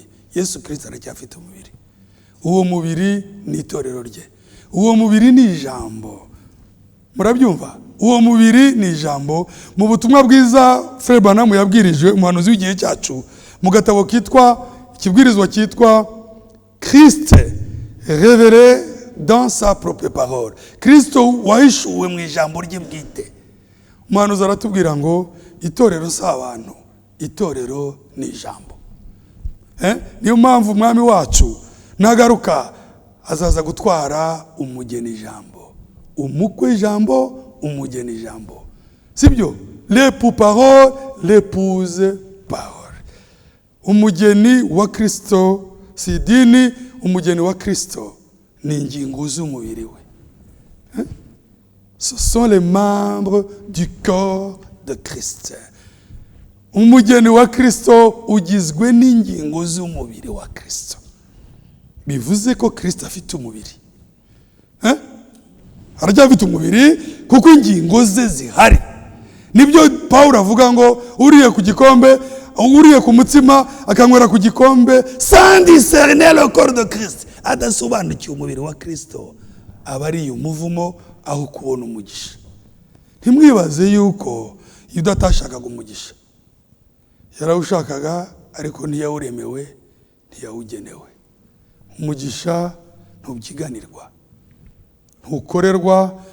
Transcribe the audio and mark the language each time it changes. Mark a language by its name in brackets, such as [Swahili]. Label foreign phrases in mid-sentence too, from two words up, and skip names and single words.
[Kinyarwanda] Yesu Kristo aracyafite umubiri. Uwo mubiri ni itorero rye. Uwo mubiri ni ijambo. Murabyumva? Uwo mubiri ni ijambo. Mu butumwa bwiza Frère Branham yabwirije umuhanuzi w'igihe cyacu mu gatabo kitwa ikibwirizwa kitwa [French] Christ révélé dans sa propre parole. [Kinyarwanda] Kristo wahishuwe mu ijambo rye bwite. Umuhanuzi aratubwira ngo itorero si abantu, itorero ni ijambo. Niyo mpamvu umwami wacu nagaruka azaza gutwara umugeni ijambo, umukwe ijambo, umugeni ijambo. Sibyo? [French] L'époux parole, l'épouse parole. [Kinyarwanda] Umugeni wa Kristo si dini, umugeni wa Kristo ni ingingo z'umubiri we. [French] Ce sont les membres du corps de Christ. [Kinyarwanda] Umugeni wa Kristo ugizwe n'ingingo z'umubiri wa Kristo. Bivuze ko Kristo afite umubiri. Aracyafite umubiri kuko ingingo ze zihari. Nibyo Paulo avuga ngo uriye ku gikombe, uriye ku mutsima akanywera ku gikombe [French] sans discerner le corps de Christ, [Kinyarwanda] adasobanukiye umubiri wa Kristo, aba ari umuvumo aho kubona umugisha. Ntimwibaze yuko Yuda atashakaga umugisha. Yarawushakaga ariko ntiyawuremewe, ntiyawugenewe. Umugisha ntubyiganirwa, ntukorerwa.